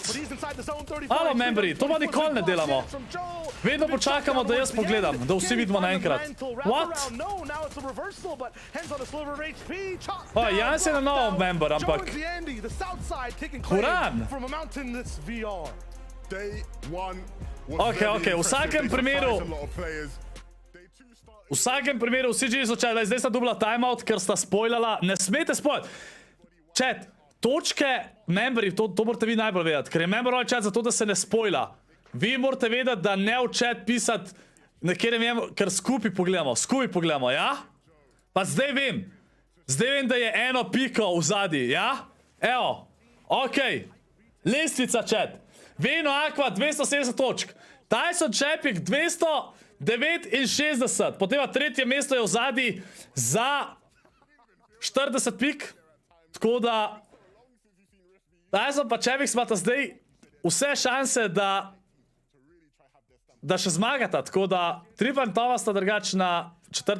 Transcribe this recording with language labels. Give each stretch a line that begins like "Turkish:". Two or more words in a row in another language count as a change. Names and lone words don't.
Slovenian: Alo, memberi, to pa nikoli ne delamo. Vedno počakamo, da jaz pogledam, da vsi vidimo naenkrat.
English: What?
Slovenian: O, Jans je na novo member, ampak... Uran!
English: Day one was Okay, very
Slovenian: okay, v vsakem
English: impressive. They
Slovenian: primeru-
English: surprised a lot of players. Day two started
Slovenian: V vsakem primeru vsi že so čakali, zdaj sta dobila timeout, ker sta spoilala. Ne smete spoilati. Chat, točke, memberi, to morate vi najbolj vedeti, ker je
English: member only chat
Slovenian: zato, da se ne spoila. Vi morate vedeti, da ne v chat pisati, nekjer ne vem, ker skupaj pogledamo, ja? Pa zdaj vem, da je eno piko v zadnji, ja? Evo, okej, lestvica chat. Veno Aqua 270 točk, TaySon Čepik 269, potem pa tretje mesto je v zadnji za 40 pik, tako da TaySon pa Čepik smata zdaj vse šanse, da še zmagata, tako da Tripan Tova sta drugač na 4.